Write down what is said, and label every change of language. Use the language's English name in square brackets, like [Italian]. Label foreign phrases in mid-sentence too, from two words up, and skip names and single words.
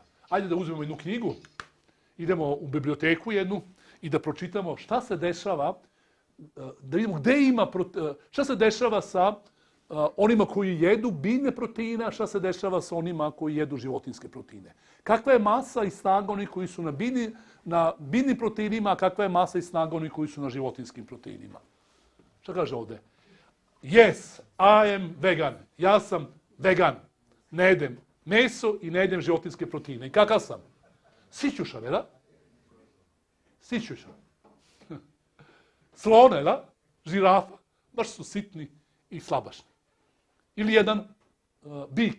[Serbian] Ajde da uzmemo jednu knjigu, idemo u biblioteku jednu i da pročitamo šta se dešava, da vidimo šta se dešava sa onima koji jedu biljne proteine, a šta se dešava sa onima koji jedu životinjske proteine. Kakva je masa i snaga onih koji su na biljnim proteinima, a kakva je masa i snaga onih koji su na životinjskim proteinima. Šta kaže ovde? [English] Yes, I am vegan. [Serbian] Ja sam vegan. Ne jedem meso i ne jedem životinjske proteine. I kakav sam? Sićušan, je da? Sićušan. Slone, da? Žirafa. Baš su sitni i slabašni. Ili jedan bik.